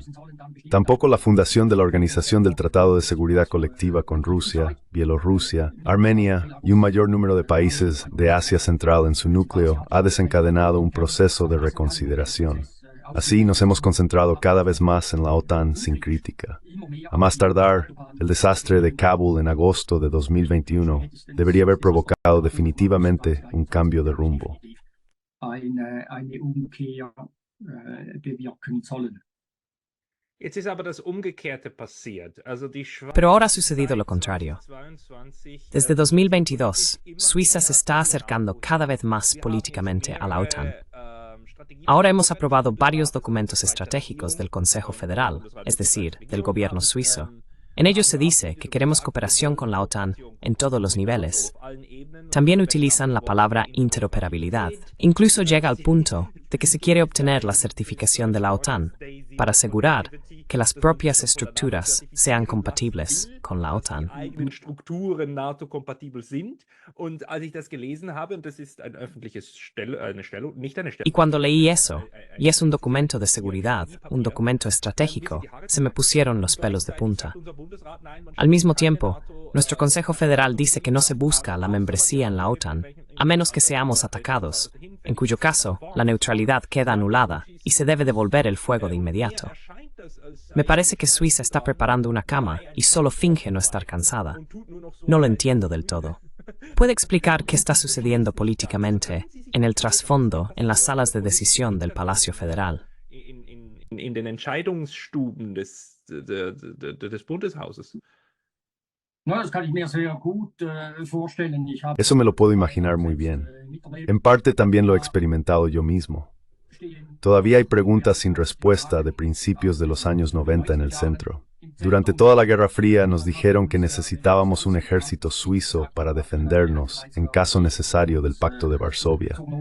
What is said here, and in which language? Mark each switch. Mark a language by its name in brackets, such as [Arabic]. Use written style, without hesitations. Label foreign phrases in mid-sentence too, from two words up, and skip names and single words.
[Spanish] Tampoco la fundación de la Organización del Tratado de Seguridad Colectiva con Rusia, Bielorrusia, Armenia y un mayor número de países de Asia Central en su núcleo ha desencadenado un proceso de reconsideración. Así nos hemos concentrado cada vez más en la OTAN sin crítica. A más tardar, el desastre de Kabul en agosto de 2021 debería haber provocado definitivamente un cambio de rumbo. [German] eine Umkehr bewirken sollen. Jetzt ist aber das Umgekehrte passiert. Also die Schweiz [Spanish] Pero ahora ha sucedido lo contrario. 22, Desde 2022, Suiza se está acercando cada vez más políticamente a la OTAN. Ahora hemos aprobado varios documentos estratégicos del Consejo Federal, es decir, del gobierno suizo. En ellos se dice que queremos cooperación con la OTAN en todos los niveles. También utilizan la palabra interoperabilidad. Incluso llega al punto de que se quiere obtener la certificación de la OTAN para asegurar que las propias estructuras sean compatibles con la OTAN. [German] eigenen Strukturen NATO-kompatibel sind. Und als ich das gelesen habe, und das ist ein öffentliches nicht eine Stellung. [Spanish] Y cuando leí eso, y es un documento de seguridad, un documento estratégico, se me pusieron los pelos de punta. Al mismo tiempo, nuestro Consejo Federal dice que no se busca la membresía en la OTAN, a menos que seamos atacados, en cuyo caso la neutralidad queda anulada y se debe devolver el fuego de inmediato. Me parece que Suiza está preparando una cama y solo finge no estar cansada. No lo entiendo del todo. ¿Puede explicar qué está sucediendo políticamente en el trasfondo, en las salas de decisión del Palacio Federal? [German] In den Entscheidungsstuben des Bundeshauses. No, das kann ich mir sehr gut vorstellen. Ich habe [Spanish] Eso me lo puedo imaginar muy bien. En parte también lo he experimentado yo mismo. Todavía hay preguntas sin respuesta de principios de los años 90 en el centro. Durante toda la Guerra Fría nos dijeron que necesitábamos un ejército suizo para defendernos en caso necesario del Pacto de Varsovia.